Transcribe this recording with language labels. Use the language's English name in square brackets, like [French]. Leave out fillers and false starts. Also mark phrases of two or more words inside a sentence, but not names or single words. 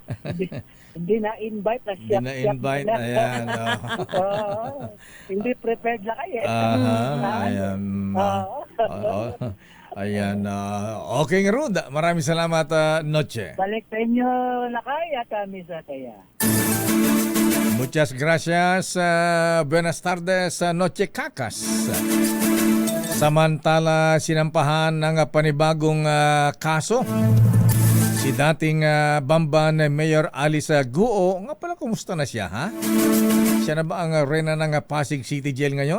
[Filipino] Hindi na-invite na siya. Hindi na-invite, ayan. Hindi prepared na kayo. Ayan. Ayan. Okay nga, Rud. Maraming salamat, Noche. Balik sa inyo, Lakay, at kami sa kaya. [Spanish] Muchas gracias. Buenas tardes, Noche Kakas. [Filipino] Samantala, sinampahan ng panibagong kaso si dating Bamban Mayor Alice Guo. Nga pala, kumusta na siya, ha? Siya na ba ang reyna ng Pasig City Jail ngayon?